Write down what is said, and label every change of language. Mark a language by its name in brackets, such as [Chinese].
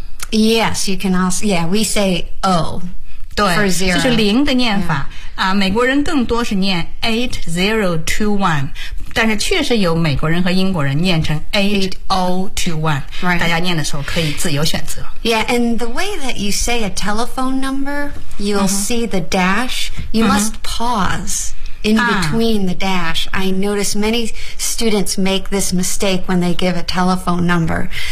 [English] Yes, you can also, yeah, we say O. [Chinese] 对这、就是零的念法。Yeah. 美国人更多是念 8021, 但是确实有美国人和英国人念成 8021,、 [English] right. [Chinese] 大家念的时候可以自由选择。 [English] Yeah, and the way that you say a telephone number, you'll、mm-hmm. see the dash, you、mm-hmm. must pause in between、the dash. I notice many students make this mistake when they give a telephone number.